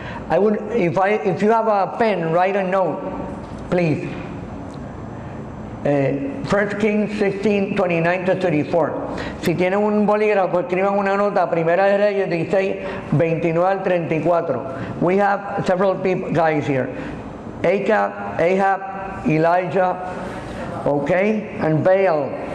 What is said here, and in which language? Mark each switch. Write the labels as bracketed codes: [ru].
[en] I would, if you have a pen, write a note, please. 1 Kings 16, 29 to 34. [es] Si tienen un bolígrafo, escriban una nota. Primera de Reyes 16, 29 al 34. [en] We have several people, guys here. Ahab, Elijah, okay, and Baal.